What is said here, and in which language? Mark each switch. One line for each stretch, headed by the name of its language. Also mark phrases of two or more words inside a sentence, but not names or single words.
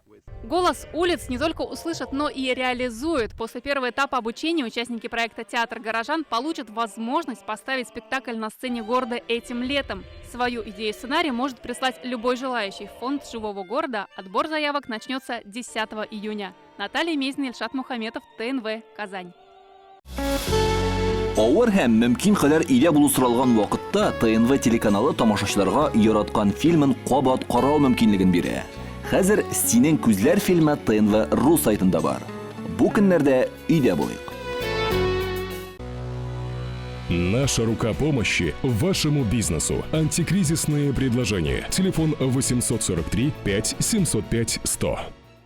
Russian: Голос улиц не только услышат, но и реализуют. После первого этапа обучения участники проекта «Театр горожан» получат возможность поставить спектакль на сцене города этим летом. Свою идею сценария может прислать любой желающий. В фонд живого города отбор заявок начнется 10 июня. Наталья Мезина, Ильшат Мухаметов, ТНВ, Казань.
Tatar: Авыр һәм мөмкин кадәр илә булу соралган вакытта ТНВ телеканалы тамашачыларга яраткан фильмын кабат карау мөмкинлеген бирә. Хәзер «Синең күзләр» фильмы ТНВ.ру сайтында бар. Бу көннәрдә өйдә булыйк.
Russian: Наша рука помощи вашему бизнесу. Антикризисные предложения. Телефон 843 5 705 100.